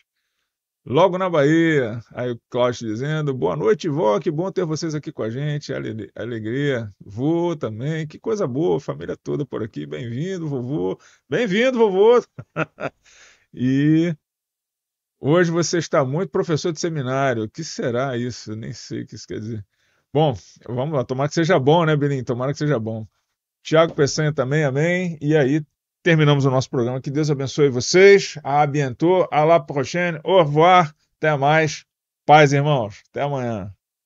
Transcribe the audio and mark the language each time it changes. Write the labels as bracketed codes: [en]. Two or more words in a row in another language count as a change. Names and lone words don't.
[pt] Logo na Bahia, aí o Cláudio dizendo, boa noite, vó, que bom ter vocês aqui com a gente, alegria, vô também, que coisa boa, família toda por aqui, bem-vindo, vovô, e hoje você está muito professor de seminário, o que será isso? Eu nem sei o que isso quer dizer. Bom, vamos lá, tomara que seja bom, né, Belinho? Tomara que seja bom. Tiago Peçanha também, amém, e aí terminamos o nosso programa. Que Deus abençoe vocês. [fr] A bientôt. À la prochaine. Au revoir. [pt] Até mais. Paz, irmãos. Até amanhã.